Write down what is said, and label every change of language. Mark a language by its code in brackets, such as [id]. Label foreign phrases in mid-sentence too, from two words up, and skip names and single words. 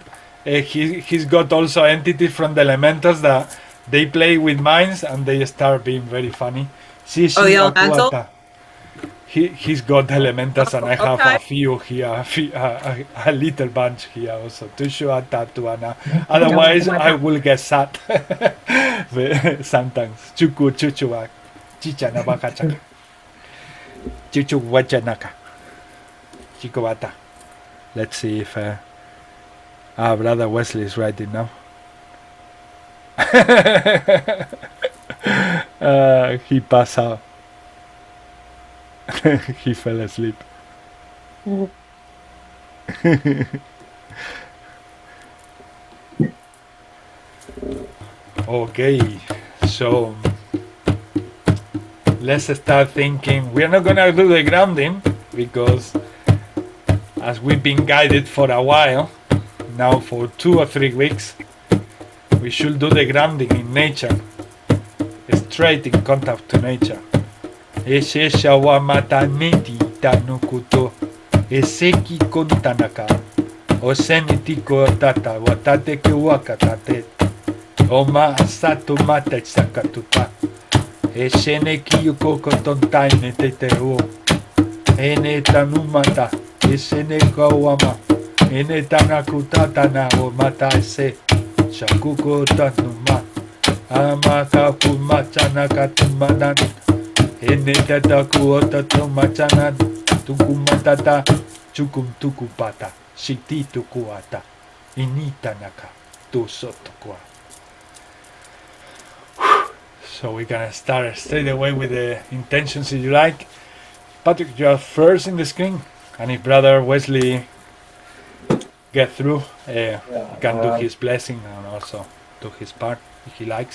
[en] He's got also entities from the Elementals that they play with minds and they start being very funny. Oh, the Elemental? He's got Elementals and I have Okay. a few here, a little bunch here also. Otherwise, I will get sad sometimes. Chuku chuchuak, chichana bakachaka, chuchu wachanaka, chikobata. Let's see if Brother Wesley is writing now. He passed out. He fell asleep. Okay, so let's start thinking. We're not gonna do the grounding because as we've been guided for a while, now for 2 or 3 weeks, we should do the grounding in nature, straight in contact to nature. Ese shawamata neti tanukuto, eseki kontanaka, osenitiko tata, watate kiwakatate, oma asato mata sakatuta, esene kiyoko kotontaine teteo, ene tanumata, esene kawama, ene tanakutata o mata ese, shakuko tanuma, amaka kumachanaka tumanan. Enetata kuota tomachana tukumatata chukum tukupata shiti tukuata inita naka tusotokwa. So we're gonna start straight away with the intentions if you like. Patrick, you are first in the screen, and if Brother Wesley get through, can do his blessing and also do his part if he likes.